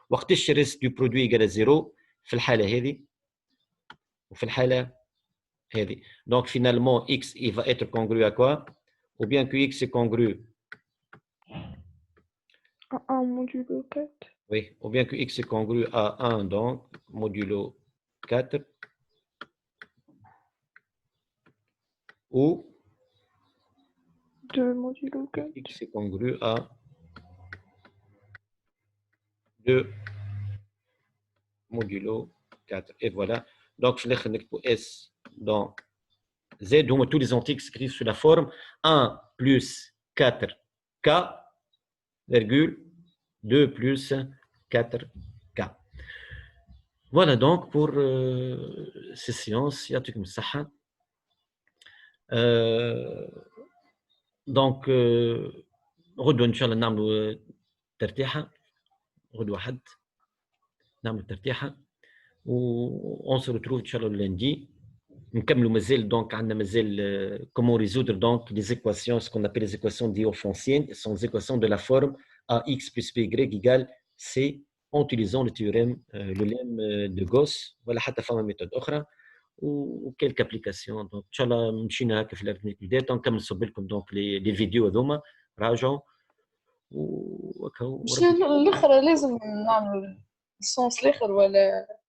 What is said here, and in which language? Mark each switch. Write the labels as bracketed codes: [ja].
[ar] وقتاش الريست دو برودوي يقال 0؟ في الحالة هذه وفي الحالة هذه. [fr] Donc finalement x il va être congru à quoi? Ou bien que x est congru à 1 modulo 4. Oui, ou bien que x est congru à 1 donc modulo 4 ou 2 modulo 4. x est congru à 2 modulo 4. Et voilà. Donc, je vais mettre S dans Z. Donc, tous les antiques s'écrivent sous la forme 1 plus 4K, virgule 2 plus 4K. Voilà donc pour ces séances. [ar] يعطيكم الصحة. Donc, غدوة إن شاء الله نعملوا ترتيحة. غدوة واحد نعملوا ترتيحة. و [fr] on se retrouve [ar] ان شاء الله lundi. نكملوا مازال دونك عندنا مازال [fr] comment résoudre donc les équations, ce qu'on appelle les équations diophantiniennes, sont les équations de la forme ax plus by égale c en utilisant le théorème le lemme de Gauss. [ar] ولا حتى فما méthode اخرى وكيلك ابليكاسيون. دونك ان شاء الله مشينا هكا في الاربعين بدايه نكمل نصب لكم دونك لي فيديو هذوما راجعوا وهكا. مش الاخرى لازم نعمل السونس الاخر ولا